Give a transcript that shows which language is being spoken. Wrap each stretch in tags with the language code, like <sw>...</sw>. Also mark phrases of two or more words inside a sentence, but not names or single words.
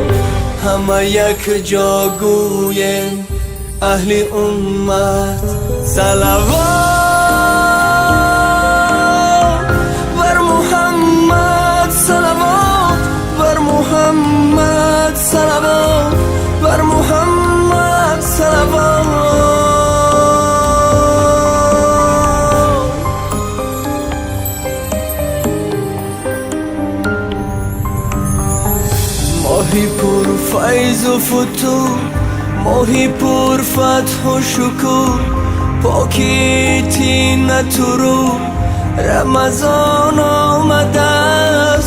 <tg>ҳама як ҷо гӯем аҳли уммат салавот бар муҳаммад, салавот бар муҳаммад, салавот бар муҳаммад, салавот.</tg> <fa>ماهی پر فیض و فتور، ماهی پر فتح و شکر، پاکی تینت رو رمضان آمده است.</fa>